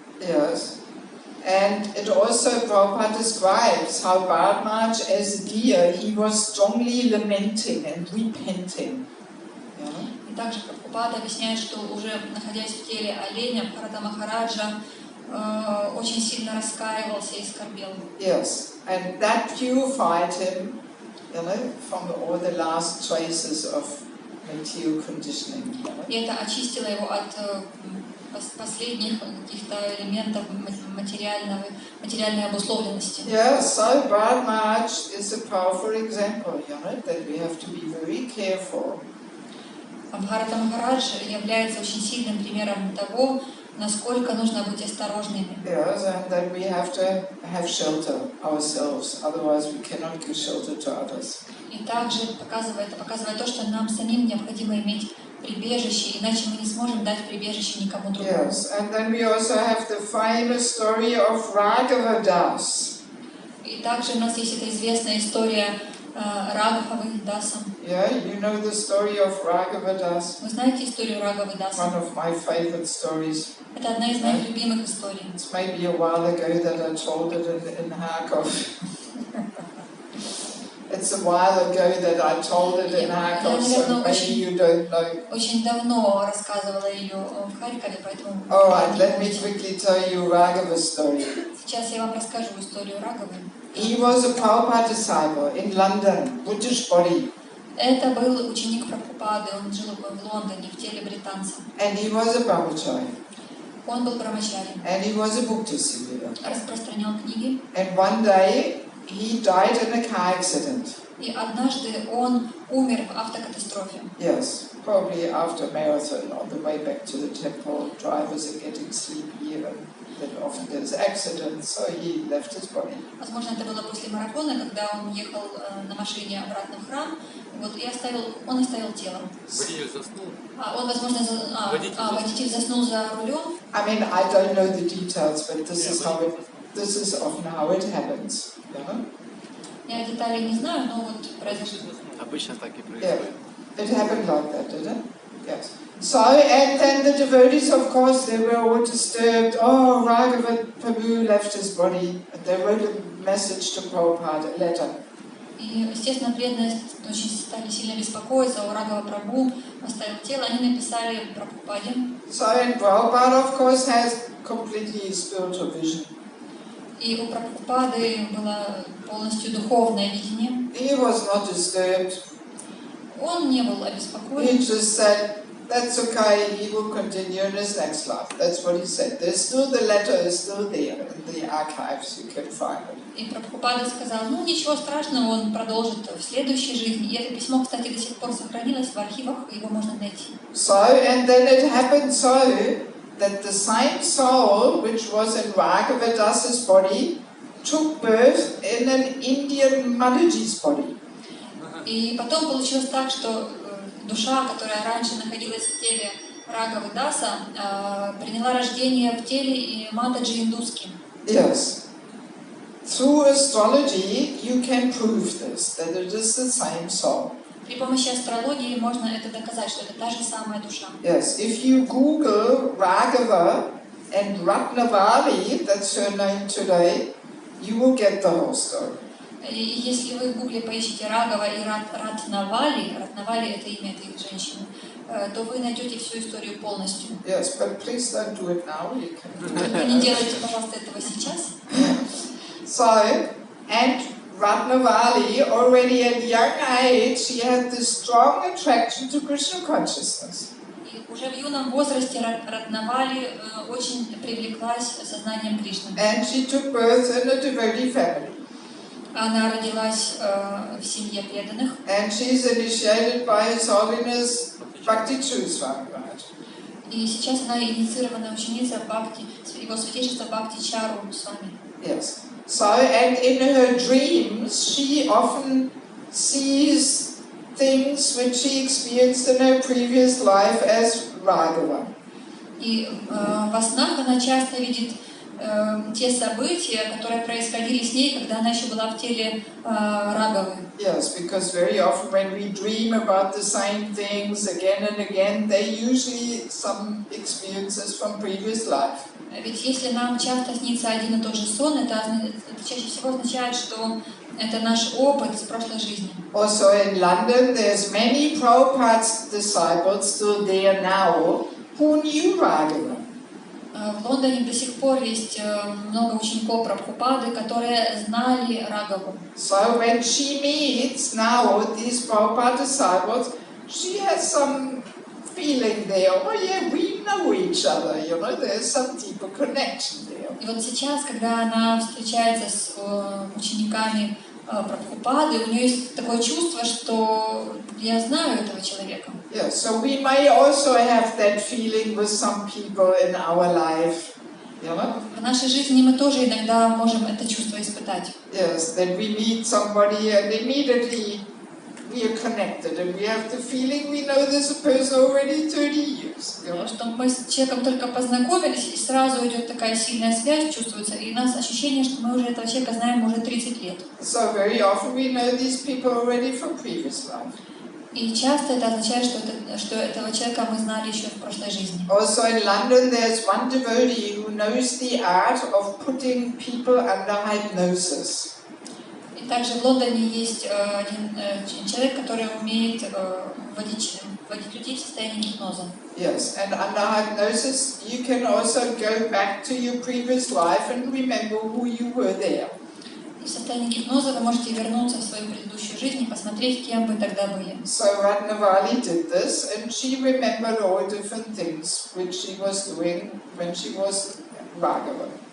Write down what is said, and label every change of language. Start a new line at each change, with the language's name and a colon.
English: Yes. And it also, Prabhupada describes how Bharat as a deer, he was strongly lamenting and repenting.
Russian: И также Прабхупада объясняет, что уже находясь в теле оленя, Бхарата Махараджа очень сильно раскаивался и скорбел.
English: Yes, and that purified him, from all the last traces of material conditioning.
Russian: И это очистило его от последних каких-то элементов материальной обусловленности.
English: Yeah, so Bharat Maharaj is a powerful example, that we have to be very careful.
Russian: Бхарата Махарадж является очень сильным примером того, насколько нужно быть осторожными.
English: Yes, and that we have to have shelter ourselves, otherwise we cannot give shelter to others.
Russian: И также показывает то, что нам самим необходимо иметь прибежище, иначе мы не сможем дать прибежище никому другому.
English: Yes, and then we also have the famous story of Raghava Das.
Russian: И также у нас есть эта известная история Рагхавы Даса.
English: Yeah, you know the story of Raghava Das?
Russian: Вы знаете историю Рагхавы Даса?
English: One of my favorite stories.
Russian: Это одна из моих любимых историй.
English: It's maybe a while ago that I told it in Harkov. It's a while ago that I told it in Harkov, so maybe you don't know.
Russian: Очень давно рассказывала ее в Харькове, поэтому...
English: All right, let me quickly tell you Raghava's story.
Russian: Сейчас я вам расскажу историю Рагхавы.
English: He was a Prabhupada disciple in London, British body.
Russian: Это был ученик Прабхупады, он жил в Лондоне, в теле британца.
English: And he was a brahmachari.
Russian: Он был брамачари.
English: And he was a book distributor.
Russian: Распространял книги.
English: And one day he died in a car accident.
Russian: И однажды он умер в автокатастрофе.
English: Yes, probably after a marathon on the way back to the temple. Drivers are getting sleepy and then often there's accidents, so he left his body.
Russian: Возможно, это было после марафона, когда он ехал на машине обратно в храм, и он оставил тело. Водитель заснул. Он, возможно, водитель заснул за рулем.
English: I mean, I don't know the details, but this is often how it happens.
Russian: Я деталей не знаю, но вот произошло. Обычно так и происходит.
English: It happened like that, did it? Yes. So, and then the devotees, of course, they were all disturbed. Oh, Raghava Prabhu left his body. And they wrote a message to Prabhupada, a letter.
Russian: И, естественно, преданные очень стали сильно беспокоиться, о Рагхава Прабху оставил тело, они написали Прабхупаде.
English: So, and Prabhupada, of course, has completely spiritual vision.
Russian: И у Прабхупады было полностью духовное видение.
English: He was not disturbed.
Russian: Он не был обеспокоен.
English: He just said, that's okay, he will continue in his next life. That's what he said. There's still, the letter is still there in the archives, you can find it.
Russian: И Прабхупада сказал, ничего страшного, он продолжит в следующей жизни. И это письмо, кстати, до сих пор сохранилось в архивах, его можно найти.
English: So, and then it happened so that the same soul which was in Raghava Das's body took birth in an Indian Mathaji's body.
Russian: И потом получилось так, что душа, которая раньше находилась в теле Рагхавы Даса, приняла рождение в теле Матаджи индуски.
English: Yes. Through astrology, you can prove this, that it is the same soul.
Russian: При помощи астрологии можно это доказать, что это та же самая душа.
English: Yes, if you Google Raghava and Ratnavali, that's her name today, you will get the whole story.
Russian: И если вы в Гугле поищите Рагхава и Ратнавали это имя этой женщины, то вы найдете всю историю полностью.
English: Yes, but please don't do it now. You can.
Russian: Не делайте, пожалуйста, этого сейчас.
English: So, and Ratnavali, already at young age, she had this strong attraction to Krishna consciousness.
Russian: И уже в юном возрасте Ратнавали очень привлеклась сознанием Кришны.
English: And she took birth in a devotee family.
Russian: Она родилась в семье преданных.
English: And she's initiated by His Holiness Bhakti Swami Maharaj.
Russian: И сейчас она инициированная ученица Бхакти, его святейшества Бхакти Чару с вами.
English: Yes. So, and in her dreams, she often sees things which she experienced in her previous life as Raghava.
Russian: И во снах она часто видит те события, которые происходили с ней, когда она еще была в теле Раговы.
English: Yes, because very often when we dream about the same things again and again, they usually some experiences from previous life.
Russian: Ведь если нам часто снится один и тот же сон, это чаще всего означает, что это наш опыт с прошлой жизни.
English: Also in London, there's many Prabhupada's disciples still there now who knew Raghava.
Russian: В Лондоне до сих пор есть много учеников Прабхупады, которые знали Рагаву.
English: So when she meets now these Prabhupada disciples, she has some feeling there. Oh yeah, we know each other. You know, there's some deeper connection there.
Russian: И вот сейчас, когда она встречается с учениками Прабхупады, у нее есть такое чувство, что я знаю этого человека.
English: Yeah, so we may also have that feeling with some people in our life. You know?
Russian: В нашей жизни мы тоже иногда можем это чувство испытать.
English: Yes, that we meet somebody and immediately we are connected and we have the feeling we know this person already 30 years. You know?
Russian: Что мы с человеком только познакомились, и сразу идет такая сильная связь, чувствуется, и у нас ощущение, что мы уже этого человека знаем уже 30 лет.
English: So very often we know these people already from previous life.
Russian: И часто это означает, что этого человека мы знали еще в прошлой жизни.
English: Also in London there's one devotee who knows the art of putting people under hypnosis.
Russian: И также в Лондоне есть один человек, который умеет вводить людей в состояние гипноза.
English: Yes, and under hypnosis you can also go back to your previous life and remember who you were there.
Russian: И в состоянии гипноза вы можете вернуться в свою предыдущую жизнь и посмотреть, кем вы тогда были.
English: So Ratnavali did this, and she remembered all different things which she was doing when she was Raghava.